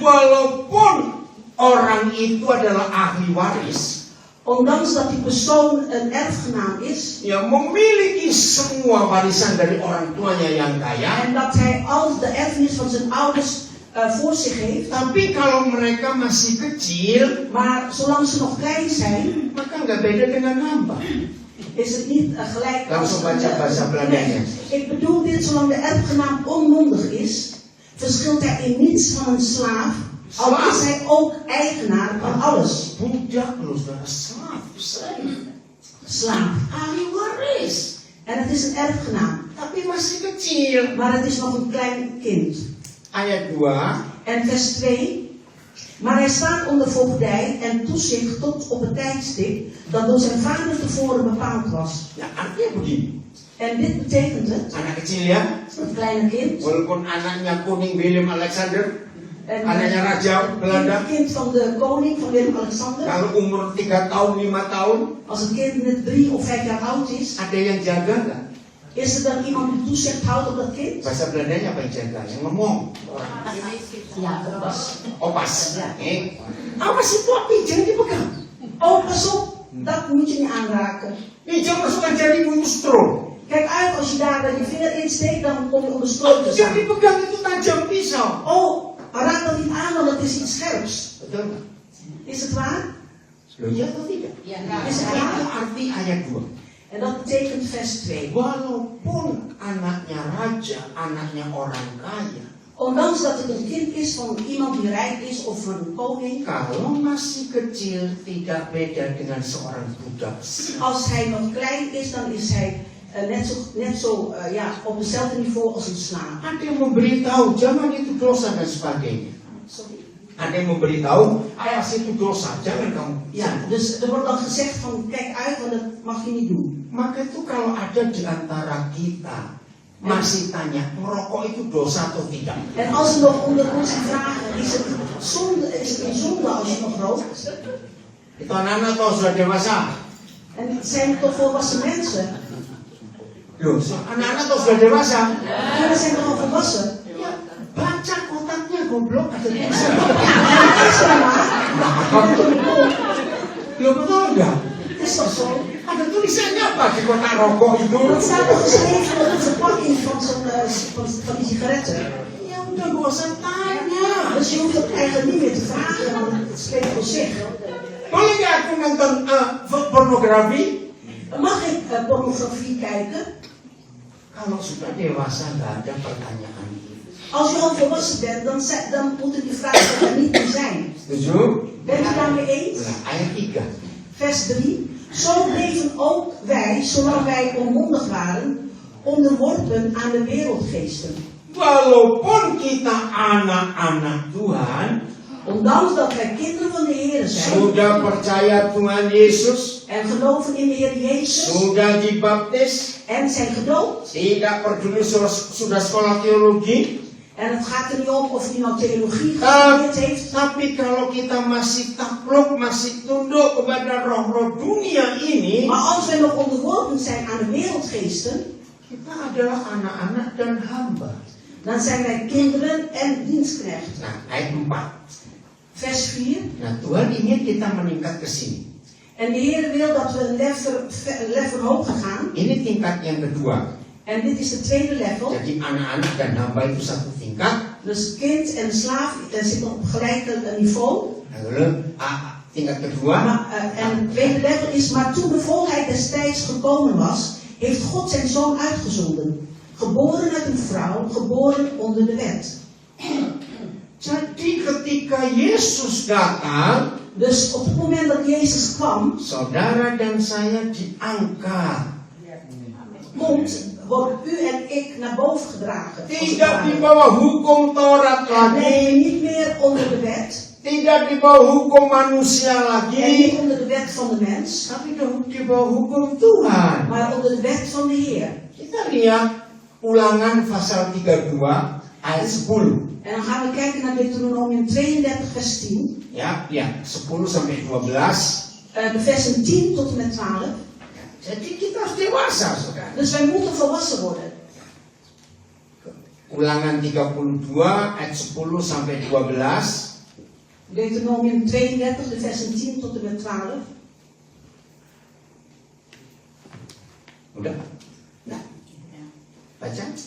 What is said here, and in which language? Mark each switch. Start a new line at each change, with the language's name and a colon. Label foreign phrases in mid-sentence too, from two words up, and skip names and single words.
Indonesian: Walaupun orang itu adalah ahli waris,
Dutch: Ondanks dat die persoon een erfgenaam is.
Indonesian: yang memiliki semua warisan dari orang tuanya yang kaya.
Dutch: En dat hij al de erfenis van zijn ouders voor zich heeft.
Indonesian: Tapi kalau mereka masih kecil,
Dutch: Maar zolang ze nog klein zijn,
Indonesian: maka nggak beda dengan hamba.
Dutch: is het niet gelijk.
Indonesian: Langsung baca bahasa Belandanya.
Dutch: Ik bedoel dit, zolang de erfgenaam onmondig is, verschilt hij in niets van een slaaf. Al is hij ook eigenaar van alles.
Indonesian: Budak loh, saudara.
Dutch: Slaaf.
Indonesian: Ahli waris.
Dutch: En het is een erfgenaam.
Indonesian: Tapi masih kecil.
Dutch: Maar het is nog een klein kind.
Indonesian: Ayat 2.
Dutch: En vers 2. Maar hij staat onder voogdij en toezicht tot op het tijdstip dat door zijn vader tevoren bepaald was.
Indonesian: Ya, artinya begini.
Dutch: En dit betekent het,
Indonesian: Anak kecil ya.
Dutch: een kleine kind,
Indonesian: Walaupun anaknya Koning Willem Alexander,
Dutch: en
Indonesian: anaknya Raja Belanda,
Dutch: het kind van de koning van Willem-Alexander,
Indonesian: kalau umur 3 tahun, 5 tahun,
Dutch: als het kind net 3 of 5 jaar oud is,
Indonesian: ada yang jaga nggak?
Dutch: is er dan iemand die toezicht houdt op dat kind?
Indonesian: Bahasa Belandanya apa yang jaga? Yang ngomong.
Dutch: Ja, dat was. Opas. Ja.
Indonesian: Awas itu api, jangan dipegang.
Dutch: Oh, pas op, dat moet je niet aanraken.
Indonesian: Jangan masukkan jarimu itu stroh.
Dutch: Kijk uit, als je daar je vinger in steekt, dan kom je onder stroom te
Indonesian: Jangan
Dutch: staan.
Indonesian: dipegang, itu tajam pisau.
Dutch: Oh, raak dat niet aan, want het is iets scherps.
Indonesian: Betul nggak?
Dutch: Is het waar?
Indonesian: Loh, ya atau tidak?
Dutch: Is het
Indonesian: Itu
Dutch: waar?
Indonesian: arti ayat 2.
Dutch: En dat betekent vers 2.
Indonesian: Walaupun anaknya raja, anaknya orang kaya,
Dutch: Ondanks dat het een kind is van iemand die rijk is of van een koning,
Indonesian: kalau masih kecil tidak beda dengan seorang budak.
Dutch: als hij nog klein is, dan is hij net zo op hetzelfde niveau als een slaaf.
Indonesian: Ada yang memberitahu, jangan itu dosa dan sebagainya. Sorry. Ada yang memberitahu, awas itu dosa, jangan kamu.
Dutch: Ja, dus er wordt dan gezegd van kijk uit, want dat mag je niet doen.
Indonesian: Maka itu kalau ada di antara kita masih tanya, merokok itu dosa atau tidak?
Dutch: En als er nog onder ons vragen, is het een zonde als je nog rookt?
Indonesian: Itu anak-anak atau sudah dewasa?
Dutch: En het zijn toch volwassen mensen?
Indonesian: Loh, anak-anak atau sudah dewasa?
Dutch: Kinderen zijn toch al volwassen?
Indonesian: Ya, baca kotaknya goblok. Ada
Dutch: Ja, dat is wel maar.
Indonesian: Loh, betul enggak?
Dutch: Het is toch zo?
Indonesian: Ada tulisannya apa di kotak rokok itu?
Dutch: Dat staat toch geschreven op de verpakking van die sigaretten?
Indonesian: Ya udah, gak usah tanya.
Dutch: Dus je hoeft het eigenlijk niet meer te vragen, want het spreekt voor zich.
Indonesian: Boleh nggak aku nonton pornografi?
Dutch: Mag ik pornografie kijken?
Indonesian: Kalau sudah dewasa nggak ada pertanyaan.
Dutch: Als je al volwassen bent, dan moet ik die vraag er niet meer zijn.
Indonesian: Setuju?
Dutch: Bent u daarmee eens?
Indonesian: Nah, ayat 3.
Dutch: Vers 3. Zo bleven ook wij, zolang wij onmondig waren, onderworpen aan de wereldgeesten.
Indonesian: Walaupun kita anak-anak Tuhan,
Dutch: Ondanks dat wij kinderen van de Heer zijn
Indonesian: sudah percaya Tuhan Yesus,
Dutch: en geloven in de Heer Jezus
Indonesian: sudah dibaptis,
Dutch: en zijn gedoopt.
Indonesian: tidak peduli sudah sekolah teologi,
Dutch: En het gaat er niet om of hij nou theologie gestudeerd heeft.
Indonesian: tapi kalau kita masih takluk, masih tunduk kepada roh-roh dunia ini,
Dutch: Maar als wij nog onderworpen zijn aan de wereldgeesten,
Indonesian: kita adalah anak-anak dan hamba.
Dutch: dan zijn wij kinderen en dienstknecht.
Indonesian: Nah, ayat 4.
Dutch: Vers 4.
Indonesian: Nah, Tuhan ingin kita meningkat ke sini.
Dutch: En de Heer wil dat we een level hoger gaan.
Indonesian: Ini tingkat yang kedua.
Dutch: En dit is de tweede level.
Indonesian: Jadi anak-anak dan hamba itu satu tingkat.
Dutch: Dus kind en slaaf zitten op gelijk niveau.
Indonesian: Lalu tingkat kedua.
Dutch: En het tweede level is, maar toen de volheid destijds gekomen was, heeft God zijn zoon uitgezonden. Geboren uit een vrouw, geboren onder de wet.
Indonesian: Jadi ketika Yesus datang,
Dutch: Dus op het moment dat Jezus kwam,
Indonesian: saudara dan saya diangkat.
Dutch: wordt u en ik naar boven gedragen.
Indonesian: Tidak di bawah hukum Taurat
Dutch: En ben je
Indonesian: lagi.
Dutch: niet meer onder de wet.
Indonesian: Tidak di bawah hukum manusia
Dutch: En niet
Indonesian: lagi.
Dutch: onder de wet van de mens.
Indonesian: Tapi di bawah hukum Tuhan.
Dutch: Maar onder de wet van de Heer.
Indonesian: Kita lihat Ulangan pasal 32 ayat 10.
Dutch: En dan gaan we kijken naar Deuteronomium 32 vers 10.
Indonesian: Ya, 10 sampai 12.
Dutch: De versen 10 tot en met 12.
Indonesian: Jadi kita harus dewasa, saudara.
Dutch: Dus wij moeten volwassen worden.
Indonesian: Ulangan 32 ayat 10 sampai 12.
Dutch: Deuteronomium 32, de versen 10 tot en met 12.
Indonesian: Udah?
Dutch: Ja.
Indonesian: Baca?